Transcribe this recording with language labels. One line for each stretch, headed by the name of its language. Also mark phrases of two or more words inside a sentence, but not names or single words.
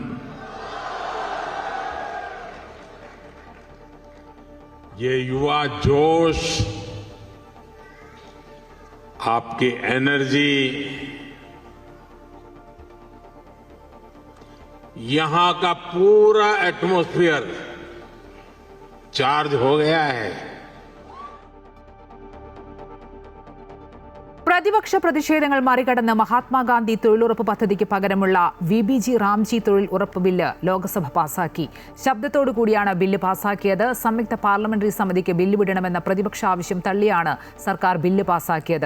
Hindi: ये युवा जोश, आपकी एनर्जी, यहां का पूरा
English: atmosphere charge
Hindi: हो गया है।
Malayalam: പ്രതിപക്ഷ പ്രതിഷേധങ്ങൾ മറികടന്ന് മഹാത്മാഗാന്ധി തൊഴിലുറപ്പ് പദ്ധതിക്ക് പകരമുള്ള VBG റാംജി തൊഴിൽ ഉറപ്പ് ബില്ല് ലോക്സഭ പാസാക്കി. ശബ്ദത്തോടുകൂടിയാണ് ബില്ല് പാസാക്കിയത്. സംയുക്ത പാർലമെന്ററി സമിതിക്ക് ബില്ല് വിടണമെന്ന പ്രതിപക്ഷ ആവശ്യം തള്ളിയാണ് സർക്കാർ ബില്ല് പാസാക്കിയത്.